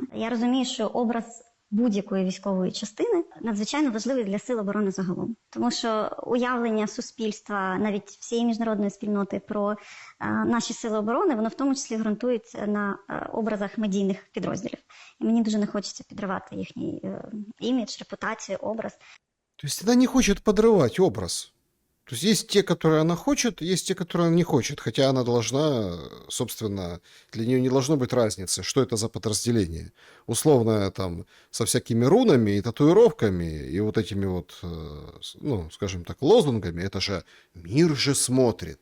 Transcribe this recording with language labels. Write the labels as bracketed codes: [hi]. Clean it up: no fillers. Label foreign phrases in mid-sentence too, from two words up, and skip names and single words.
[uk] Я розумію, що образ будь-якої військової частини надзвичайно важливий для сил оборони загалом. Тому що уявлення суспільства, навіть всієї міжнародної спільноти про наші сили оборони, воно в тому числі ґрунтується на образах медійних підрозділів. І мені дуже не хочеться підривати їхній імідж, репутацію, образ. [ru] То есть она не хочет подрывать образ. То есть есть те, которые она хочет, есть те, которые она не хочет. Хотя она должна, собственно, для нее не должно быть разницы, что это за подразделение. Условно, там, со всякими рунами и татуировками, и вот этими вот, ну, скажем так, лозунгами, это же мир же смотрит.